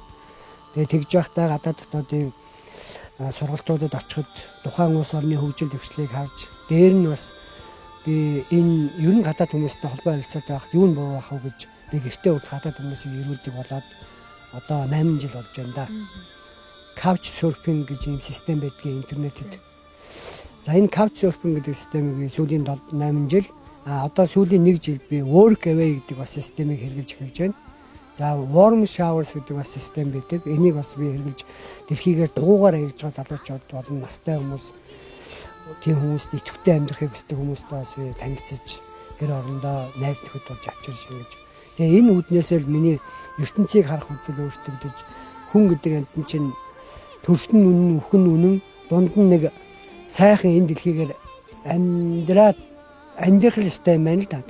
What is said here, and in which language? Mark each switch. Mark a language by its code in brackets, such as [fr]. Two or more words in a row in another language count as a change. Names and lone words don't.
[mn] Тэгээ тэгж байхдаа гадаад дотоодын сургалтуудад очиход тухайн улс орны хөгжил дэвшлийг харж дээр нь бас би энэ ер нь гадаад хүмүүстэй холбоо харилцаатай байхад юу нь боо байх вэ гэж би гэртээ удаа гадаад хүмүүсийг ирүүлдэг болоод одоо 8 жил болж байна да. Couch surfing гэж юм систем байдгийн интернетэд. За энэ couch surfing гэдэг системийг би сүүлийн 8 жил одоо сүүлийн 1 жилд би work away гэдэг бас системийг хэрэгжилж эхэлж байна. За warm showers гэдэг бас систем байдаг. Энийг бас би хэрэгжилж дэлхийгээр дугуугаар ажиллаж байгаа залуучууд болон настай хүмүүс тийм хүмүүст идэвхтэй амьдрахыг хүсдэг хүмүүстээ бас би танилцж гэр орондоо найз нөхөд болж авчирч ингэж. Тэгээ энэ үүднээсээ л миний ертөнцийг харах үзэл өөрчлөгдөж хүн гэдэг амтэн чинь төрсөн үнэн өхөн үнэн дунд нь нэг сайхан энэ дэлхийгээр амьдрах ёстой юм байна л да.